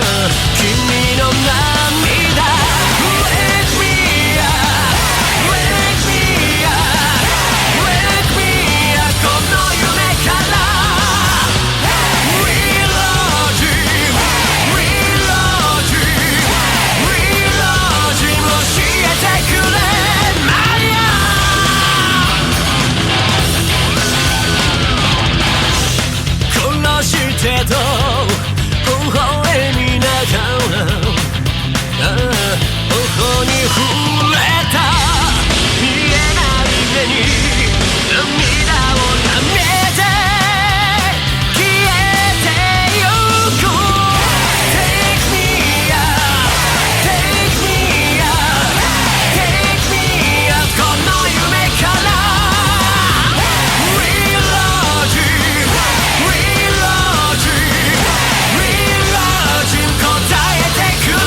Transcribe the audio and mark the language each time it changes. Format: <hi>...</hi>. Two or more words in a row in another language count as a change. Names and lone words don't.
<ja>君の涙</ja> <en>Wake me up Wake me up</en> <ja>Wake me up この夢から</ja> <en>Reload Reload Reload</en> <ja>教えてくれマリア殺してと微笑みながら頬に触れた見えない目に涙をためて消えてゆく</ja> <en>Take me up Take me up</en> <ja>Take me up この夢から</ja> <en>Reload Reload</en> <ja>Reload 答えてく</ja>